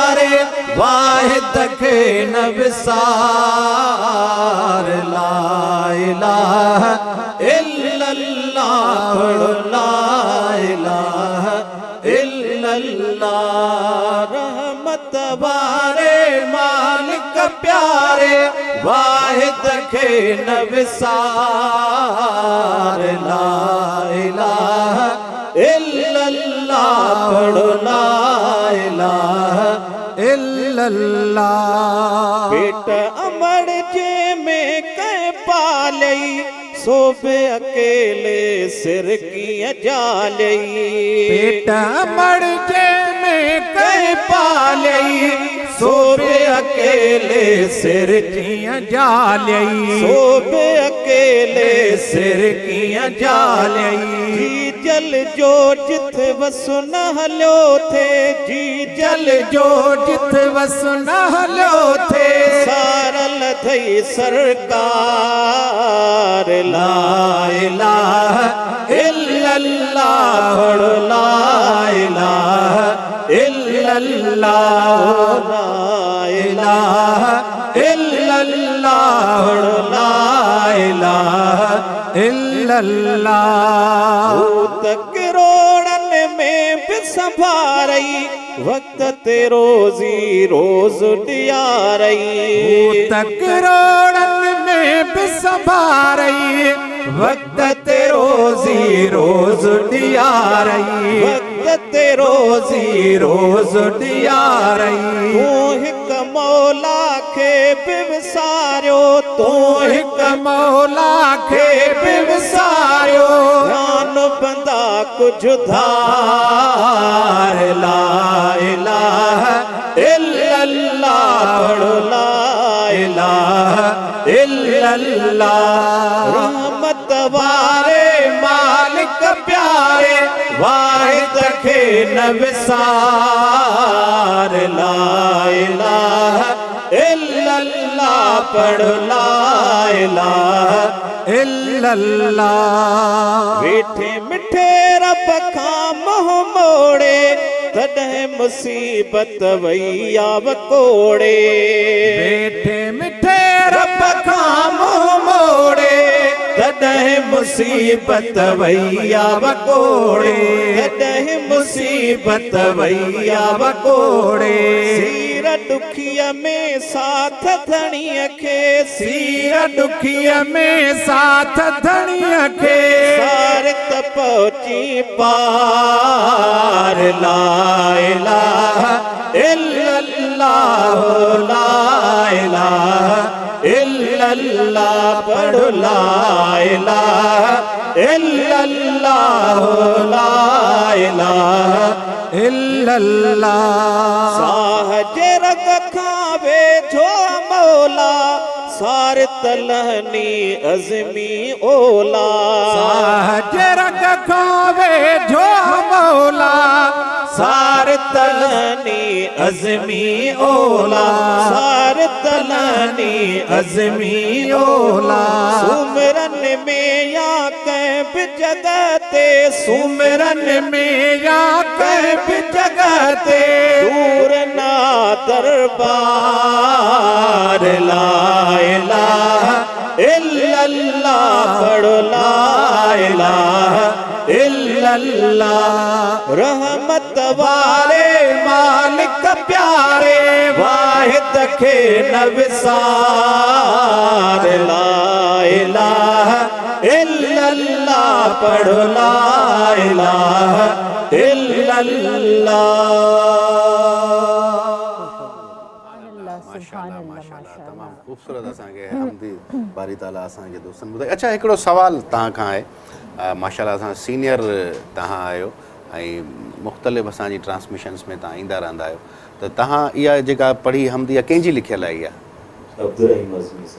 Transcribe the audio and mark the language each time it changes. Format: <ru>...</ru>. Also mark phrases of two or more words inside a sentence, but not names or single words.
<sd>वाहिद खे न विसार</sd> <ar>لا إله إلا الله</ar> <sd>पढ़ो</sd> <ar>لا إله إلا الله</ar> <sd>रहमत वारे मालिक प्यारे वाहिद खे न विसार</sd> <ar>لا إله</ar> <sd>इल्लल्लाह पढ़ो ला इलाहा इल्लल्लाह पेट अमर जे में कह पालई सोबे अकेले सिर कीअं जालई पेट अमर जे में कह पालई सोबे अकेले सिर कीअं जालई सोबे अकेले सिर कीअं जालई जी जल जो जिथ वसु न हलियो थे जी जल जो जिथ वसु न हलियो थे सारल थई सरकार</sd> <ar>لا إله إلا الله لا إله إلا الله لا إله إلا الله لا إله إلا الله</ar> <sd>करोड़न में भी संभारई वक्त ते रोजी रोज डियारई करोड़न में भी संभारई वक्त ते रोजी रोज डियारई वक्त ते रोजी रोज डियारई तू हिक मौला खे बि विसारियो तू हिक मौला खे बि विसारियो ध्यान बंदा कुछ धार</sd> <ar>لا إله إلا الله</ar> <sd>पढ़ो</sd> <ar>لا إله إلا الله</ar> <sd>रहमत वारे मालिक प्यारे वाहिद खे न विसार</sd> <ar>لا إله إلا الله</ar> <sd>पढ़ो</sd> <ar>لا إله إلا الله</ar> <sd>वेठे मिठे रब खां मोह मोड़े तॾहिं मुसीबत वई आव कोड़े वेठे मिठे रब खां मोह मोड़े तॾहिं मुसीबत वई आव कोड़े तॾहिं मुसीबत वई आव कोड़े सीर दुखीअ में साथ धणीअ खे सीर दुखीअ में साथ धणीअ खे सारत पहुची पार</sd> <ar>لا إله إلا الله لا إله إلا الله</ar> <sd>पढ़ो</sd> <ar>لا إله إلا الله لا إله</ar> <sd>इल्लल्लाह साह जे रग खां वेझो मौला सार तलहनी अज़मी ओला साह जे रग खां वेझो मौला सार तलहनी अज़मी ओला सार तलहनी अज़मी ओला सुमरन में या कंहिं बि जगह ते सुमरन में या कंहिं बि जगह ते दूर ना दरबार</sd> <ar>لا إله إلا الله</ar> <sd>पढ़ो</sd> <ar>لا إله إلا الله</ar> <sd>रहमत वारे मालिक प्यारे वाहिद खे न विसार</sd> <ar>لا إله إلا الله</ar> <sd>पढ़ो</sd> <ar>لا إله إلا الله</ar> <sd>माशाल्लाह माशाल्लाह तमामु ख़ूबसूरत असांखे हमदी बारी ताला असांजे दोस्तनि ॿुधाई अच्छा हिकिड़ो सवाल तव्हां खां आहे माशाल्लाह असां सीनियर तव्हां आहियो ऐं मुख़्तलिफ़ असांजी ट्रांसमिशन्स में तव्हां ईंदा रहंदा आहियो त तव्हां इहा जेका पढ़ी हमदी आहे कंहिंजी लिखियल आहे इहा अब्दुल रहीम अज़मी साहब</sd>